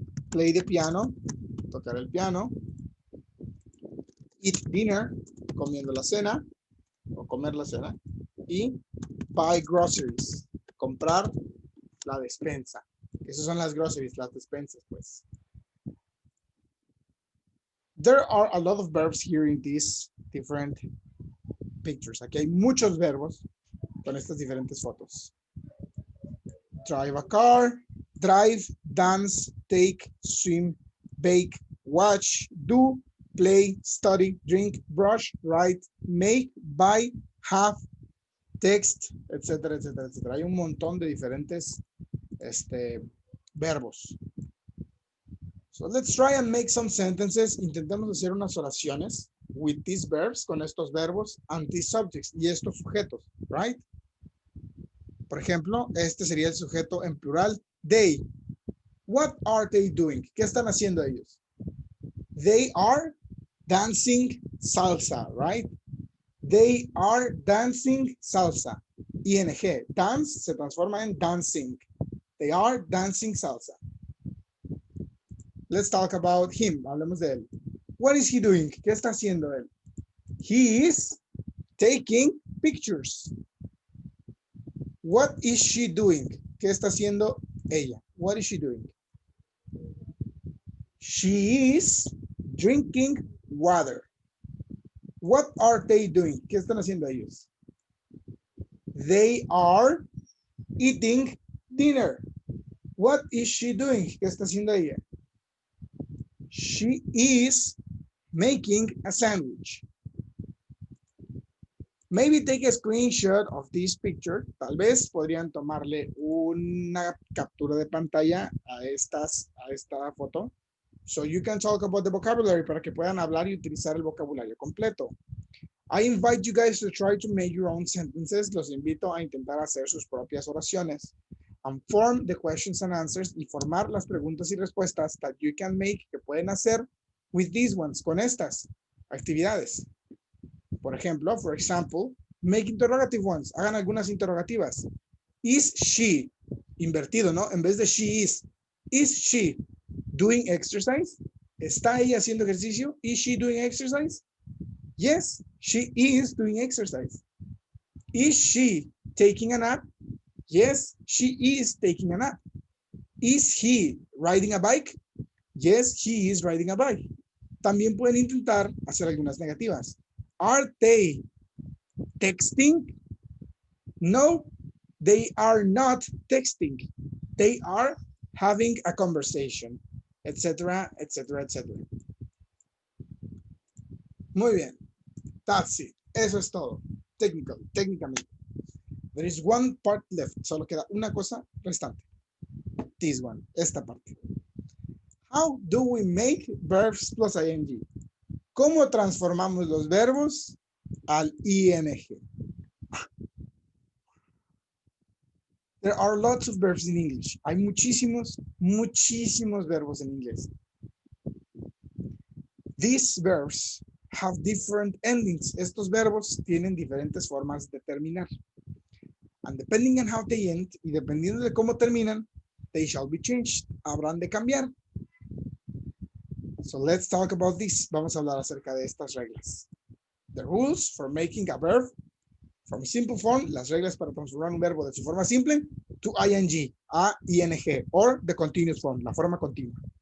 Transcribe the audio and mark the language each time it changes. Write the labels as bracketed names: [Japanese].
[English] Play the piano. [Spanish] Tocar el piano. [English] Eat dinner. [Spanish] Comiendo la cena. O comer la cena. Y [English] buy groceries. [Spanish] Comprar la despensa. Esas son las groceries, las despensas, pues. [English] There are a lot of verbs here in these different pictures. [Spanish] Aquí hay muchos verbos con estas diferentes fotos. [English] Drive a car, drive, dance, take, swim, bake, watch, do, play, study, drink, brush, write, make, buy, have, text, etcétera, etcétera, etcétera. [Spanish] Hay un montón de diferentes verbos. [English] So let's try and make some sentences. [Spanish] Intentemos hacer unas oraciones. [English] with these verbs, [Spanish] con estos verbos, [English] and these subjects, [Spanish] y estos sujetos, [English] right? [Spanish] Por ejemplo, este sería el sujeto en plural, they. [English] What are they doing? [Spanish] ¿Qué están haciendo ellos? [English] They are dancing salsa, right? They are dancing salsa. ING. Dance [Spanish] se transforma en [English] dancing. They are dancing salsa. Let's talk about him. [Spanish] Hablemos de él. [English] What is he doing? [Spanish] ¿Qué está haciendo él? [English] He is taking pictures. What is she doing? [Spanish] ¿Qué está haciendo ella? [English] What is she doing? She is drinking water. What are they doing? [Spanish] ¿Qué están haciendo ellos? [English] They are eating dinner. What is she doing? [Spanish] ¿Qué está haciendo ella? [English] She is making a sandwich. Maybe take a screenshot of this picture. [Spanish] Tal vez podrían tomarle una captura de pantalla a esta foto. [English] So you can talk about the vocabulary [Spanish] para que puedan hablar y utilizar el vocabulario completo. [English] I invite you guys to try to make your own sentences. [Spanish] Los invito a intentar hacer sus propias oraciones. [English] And form the questions and answers [Spanish] y formar las preguntas y respuestas [English] that you can make, [Spanish] que pueden hacer [English] with these ones, [Spanish] con estas actividades. Por ejemplo, [English] for example, make interrogative ones. [Spanish] Hagan algunas interrogativas. [English] Is she, [Spanish] invertido, ¿no? En vez de [English] she is she doing exercise? [Spanish] ¿Está ella haciendo ejercicio? [English] Is she doing exercise? Yes, she is doing exercise. Is she taking a nap? Yes, she is taking a nap. Is he riding a bike? Yes, he is riding a bike. [Spanish] También pueden intentar hacer algunas negativas. [English] Are they texting? No, they are not texting. They are having a conversation, etc., etc., etc. [Spanish] Muy bien. [English] That's it. [Spanish] Eso es todo. Técnicamente. [English] There is one part left. [Spanish] Solo queda una cosa restante. [English] This one. [Spanish] Esta parte. [English] How do we make verbs plus ing? [Spanish] ¿Cómo transformamos los verbos al ing? [English] There are lots of verbs in English. [Spanish] Hay muchísimos verbos en inglés. [English] These verbs have different endings. [Spanish] Estos verbos tienen diferentes formas de terminar. [English] And depending on how they end, [Spanish] y dependiendo de cómo terminan, [English] they shall be changed. [Spanish] Habrán de cambiar. [English] So let's talk about this. [Spanish] Vamos a hablar acerca de estas reglas. [English] The rules for making a verb from simple form, [Spanish] las reglas para transformar un verbo de su forma simple [English] to ing, [Spanish] a ing, [English] or the continuous form, [Spanish] la forma continua.